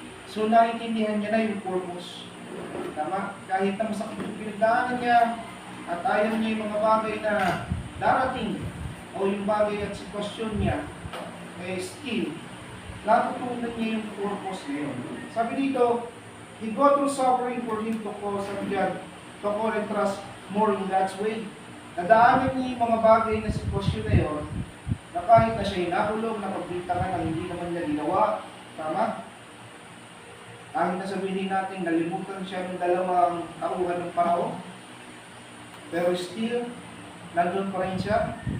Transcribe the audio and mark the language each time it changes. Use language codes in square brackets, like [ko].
[tl] So naintindihan niya na yung purpose. Tama? Kahit na masakit yung pinagdaanan niya at ayaw niya yung mga bagay na darating o yung bagay at sitwasyon niya, still, natutunan niya yung purpose na yun. Sabi dito, [en] he go through suffering for him to call, [tl] sabi diyan, [en] to call and trust more in God's way. [tl] Nadaanan niya yung mga bagay na sitwasyon na yun, na kahit na siya'y nakulong, napagbintangan ang hindi naman niya ginawa, tama? Kahit na sabihin natin, nalimutan siya ng 2 tauhan ng Parao, pero still, nandun pa rin siya.